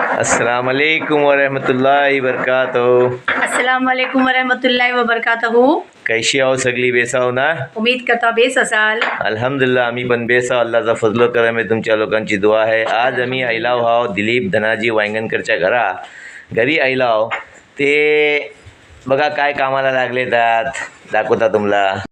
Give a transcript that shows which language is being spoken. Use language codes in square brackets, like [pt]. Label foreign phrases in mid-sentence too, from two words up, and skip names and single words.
[ar] السلام عليكم ورحمة الله وبركاته. السلام عليكم ورحمة الله وبركاته. [mr] कैशी आहो सगळी बेसाव ना? उम्मीद करता बेस असाल। अल्हम्दुलिल्लाह आम्ही पण बेसाव, अल्लाचा फजलो करम आहे, तुमच्या लोकांची दुआ आहे। आज आम्ही आयलाव हाव दिलीप धनाजी वांगणकरच्या घरी आयलाव। ते बघा काय कामाला लागले त्यात दाखवता तुम्हाला।